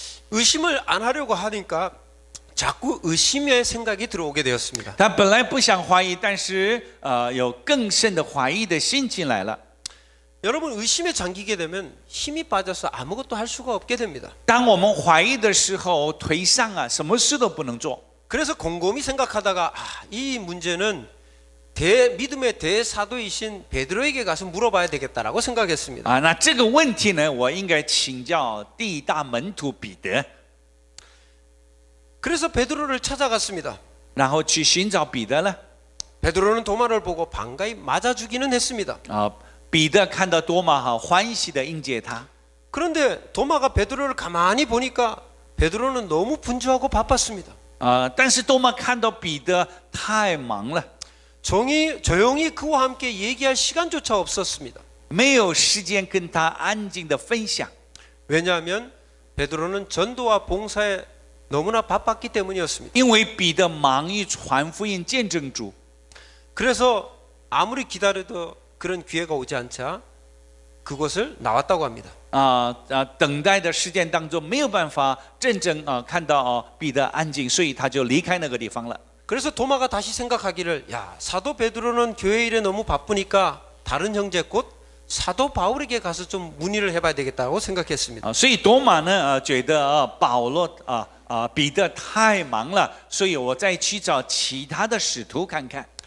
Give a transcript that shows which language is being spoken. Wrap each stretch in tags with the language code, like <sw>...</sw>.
<ko>의심을 안 하려고 하니까 자꾸 의심의 생각이 들어오게 되었습니다.</ko> <zh>他本来不想怀疑，但是有更深的怀疑的心进来了。</zh> <ko>여러분 의심에 잠기게 되면 힘이 빠져서 아무것도 할 수가 없게 됩니다.</ko> <zh>当我们怀疑的时候，颓丧啊，什么事都不能做。</zh> <ko>그래서 곰곰이 생각하다가 이 문제는 믿음의 대사도이신 베드로에게 가서 물어봐야 되겠다라고 생각했습니다.</ko> <zh>那这个问题呢，我应该请教第一大门徒彼得，</zh> <ko>그래서 베드로를 찾아갔습니다.</ko> <zh>然后去寻找彼得了。</zh> <ko>베드로는 도마를 보고 반가이 맞아주기는 했습니다.</ko> <zh>彼得看到多马欢喜的迎接他。</zh> <ko>그런데 도마가 베드로를 가만히 보니까 베드로는 너무 분주하고 바빴습니다.</ko> <zh>但是多马看到彼得太忙了，</zh> <ko>조용히 그와 함께 얘기할 시간조차 없었습니다.</ko> <zh>没有时间跟他安静的分享。</zh> <ko>왜냐하면 베드로는 전도와 봉사에 너무나 바빴기 때문이었습니다.</ko> <zh>因为彼得忙于传福音见证主，</zh> <ko>그래서 아무리 기다려도 그런 기회가 오지 않자 그곳을 나왔다고 합니다.</ko> <zh>等待的时间当中没有办法真正看到彼得安静，所以他就离开那个地方了。</zh> <ko>그래서 도마가 다시 생각하기를 사도 베드로는 교회 일에 너무 바쁘니까 다른 형제 곧 사도 바울에게 가서 좀 문의를 해봐야 되겠다고 생각했습니다.</ko> <zh>所以多马呢觉得保罗彼得太忙了，所以我再去找其他的使徒看看。</zh>